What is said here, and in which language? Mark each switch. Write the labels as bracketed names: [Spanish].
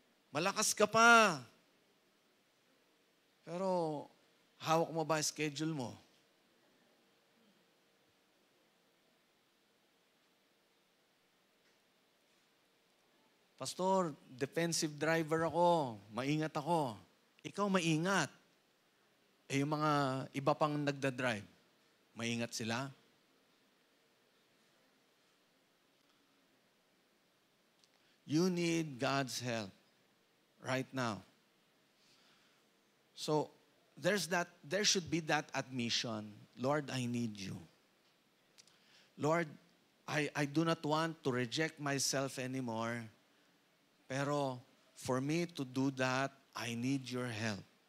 [Filipino] Malakas ka pa. Pero, hawak mo ba schedule mo? Pastor, defensive driver ako. Maingat ako. Ikaw maingat. Eh, yung mga iba pang nagdadrive, maingat sila? [English] You need God's help right now. So, there should be that admission, Lord, I need you. Lord, I do not want to reject myself anymore. Pero for me to do that, I need your help.